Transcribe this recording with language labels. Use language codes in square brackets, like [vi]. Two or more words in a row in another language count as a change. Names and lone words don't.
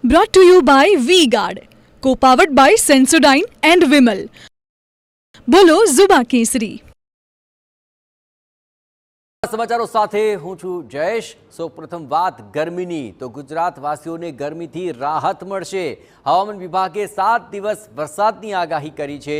[en] Brought to you by V-Guard, co-powered by Sensodyne and Vimal. [gu] બોલો ઝુબા કેસરી. સમાચારો સાથે હું છું જયેશ. સૌપ્રથમ વાત ગરમીની, તો ગુજરાતવાસીઓને ગરમીથી રાહત મળશે. હવામાન વિભાગે 7 દિવસ વરસાદની આગાહી કરી છે.